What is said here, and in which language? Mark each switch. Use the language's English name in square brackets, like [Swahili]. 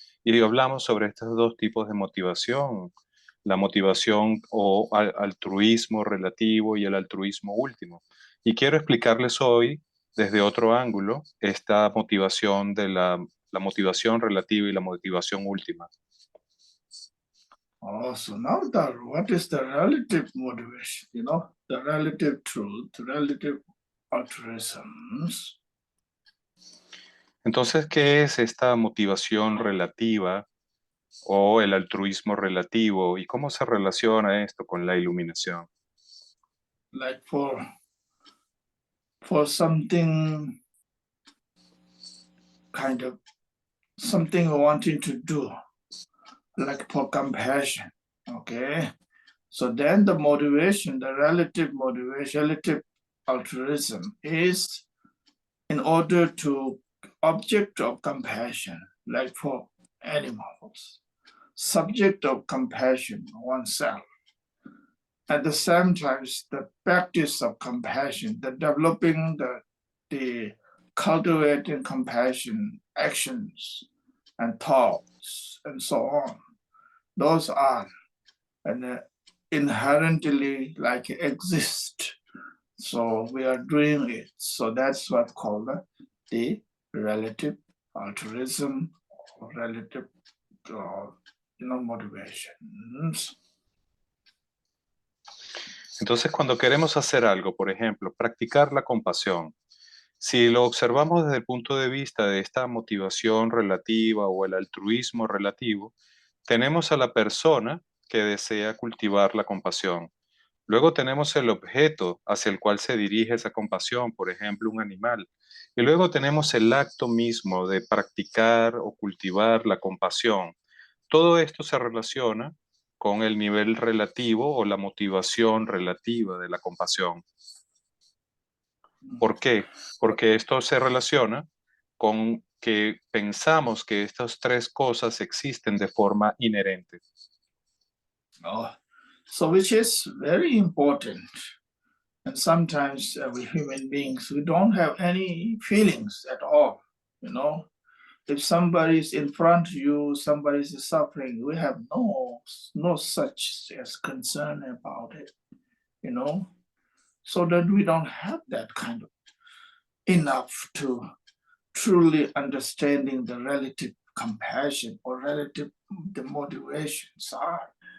[Spanish] Y hablamos sobre estos dos tipos de motivación, la motivación o altruismo relativo y el altruismo último. Y quiero explicarles hoy, desde otro ángulo, esta motivación de la motivación relativa y la motivación última. [English] So now what is the relative motivation? The relative truth, relative altruisms. [Spanish] Entonces, ¿qué es esta motivación relativa o el altruismo relativo y cómo se relaciona esto con la iluminación? [English] Like for something kind of something wanting to do, like for compassion, okay? So then the motivation, the relative motivation, relative altruism is in order to object of compassion, like for animals, subject of compassion oneself. At the same time, the practice of compassion, the developing the cultivating compassion actions and thoughts and so on. Those are inherently like exist. So we are doing it. So that's what's called the relative altruism or relative motivations. [Spanish] Entonces, cuando queremos hacer algo, por ejemplo, practicar la compasión, si lo observamos desde el punto de vista de esta motivación relativa o el altruismo relativo, tenemos a la persona que desea cultivar la compasión. Luego tenemos el objeto hacia el cual se dirige esa compasión, por ejemplo, un animal. Y luego tenemos el acto mismo de practicar o cultivar la compasión. Todo esto se relaciona con el nivel relativo o la motivación relativa de la compasión. ¿Por qué? Porque esto se relaciona con que pensamos que estas tres cosas existen de forma inherente. [English] So which is very important. And sometimes we human beings, we don't have any feelings at all, If somebody's in front of you, somebody's suffering, we have no such as concern about it, So that we don't have that kind of enough to truly understanding the relative compassion or relative the motivations are.